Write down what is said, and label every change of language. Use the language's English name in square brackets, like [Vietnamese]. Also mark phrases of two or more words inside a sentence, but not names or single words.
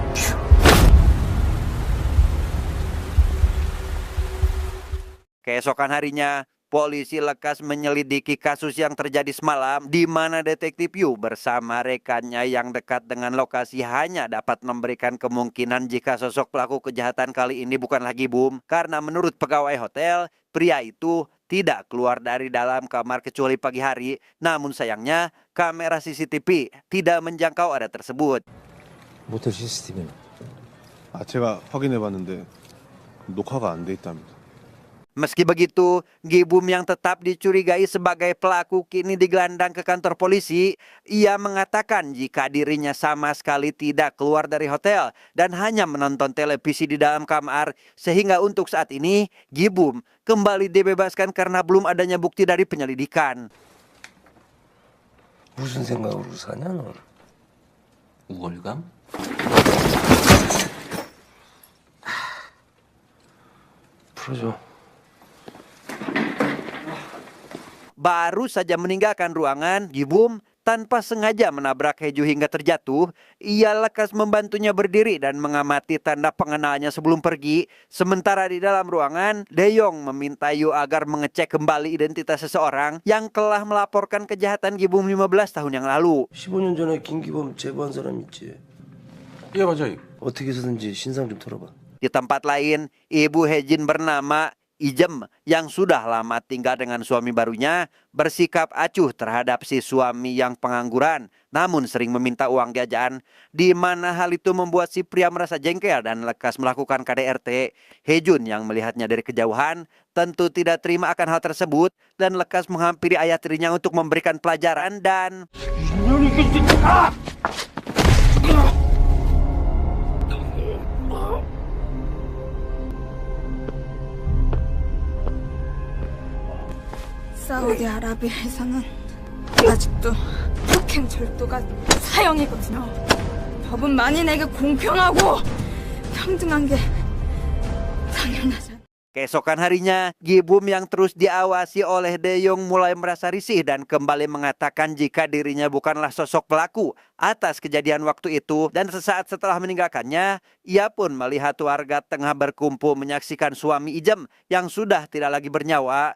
[Indonesian] Keesokan harinya, polisi lekas menyelidiki kasus yang terjadi semalam, di mana detektif Yu bersama rekannya yang dekat dengan lokasi hanya dapat memberikan kemungkinan jika sosok pelaku kejahatan kali ini bukan lagi Bum, karena menurut pegawai hotel, pria itu tidak keluar dari dalam kamar kecuali pagi hari. Namun sayangnya, kamera CCTV tidak menjangkau area tersebut. [Korean] 모텔 CCTV는? 제가 확인해봤는데 녹화가 안 돼 있답니다. [Indonesian] Meski begitu, Gibum yang tetap dicurigai sebagai pelaku kini digelandang ke kantor polisi. Ia mengatakan jika dirinya sama sekali tidak keluar dari hotel dan hanya menonton televisi di dalam kamar, sehingga untuk saat ini Gibum kembali dibebaskan karena belum adanya bukti dari penyelidikan. [Korean] 무슨 생각으로 사냐 넌? 우월감? 풀어줘. [Indonesian] Baru saja meninggalkan ruangan, Gibum tanpa sengaja menabrak Heju hingga terjatuh. Ia lekas membantunya berdiri dan mengamati tanda pengenalnya sebelum pergi. Sementara di dalam ruangan, Daeyong meminta Yu agar mengecek kembali identitas seseorang yang telah melaporkan kejahatan Gibum 15 tahun yang lalu. [Korean] 15년 전에 김기범 제보한 사람 있지? 예 맞아요. 어떻게 해서든지 신상 좀 털어봐. [Indonesian] Di tempat lain, ibu Hejin bernama Ijem yang sudah lama tinggal dengan suami barunya bersikap acuh terhadap si suami yang pengangguran namun sering meminta uang jajan, di mana hal itu membuat si pria merasa jengkel dan lekas melakukan KDRT. Hejun yang melihatnya dari kejauhan tentu tidak terima akan hal tersebut dan lekas menghampiri ayah tirinya untuk memberikan pelajaran dan [Korean] 사우디아라비아에서는 아직도 폭행 절도가 사형이거든요. 법은 만인에게 공평하고 평등한 게 당연하잖아요. [Indonesian] keesokan harinya, Gibum yang terus diawasi oleh Daeyong mulai merasa risih dan kembali mengatakan jika dirinya bukanlah sosok pelaku atas kejadian waktu itu. Dan sesaat setelah meninggalkannya, ia pun melihat warga tengah berkumpul menyaksikan suami Ijem yang sudah tidak lagi bernyawa.